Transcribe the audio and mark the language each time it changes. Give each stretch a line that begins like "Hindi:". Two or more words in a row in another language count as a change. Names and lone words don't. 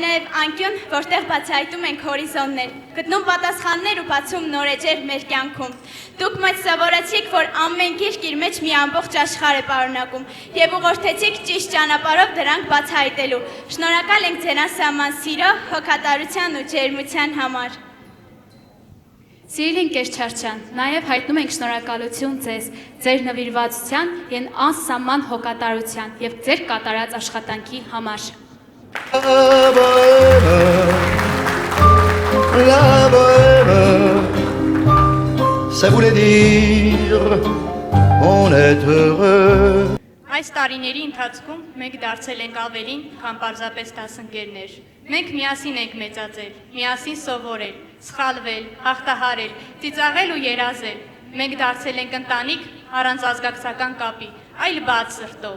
Armenian: նաև անկյուն, որտեղ բացահայտում ենք հորիզոններ, գտնում պատասխաններ ու բացում նոր էջեր մեր կյանքում։ Դուք մեզ սովորեցիք, որ ամեն գիրք իր մեջ մի ամբողջ աշխարհ է պարունակում եւ ուղղորդեցիք ճիշտ ճանապարհով դրանք բացահայտելու։ Շնորհակալ ենք ձեր անսահման սիրո, հոգատարության ու ջերմության համար։ Սիրելի ընկեր Չարչյան, նաև հայտնում ենք շնորհակալություն ձեզ, ձեր նվիրվածության եւ անսահման հոգատարության եւ ձեր կատարած աշխատանքի համար։
French: La bohème, ça voulait dire on est heureux.
Armenian: Այս տարիների ընթացքում մենք դարձել ենք ավելին, քան պարզապես դասընկերներ։ Մենք միասին ենք մեծացել, միասին սովորել, սխալվել, հաղթահարել, ծիծաղել ու երազել։ Մենք դարձել ենք ընտանիք առանց ազգակցական կապի, այլ բաց սրտով։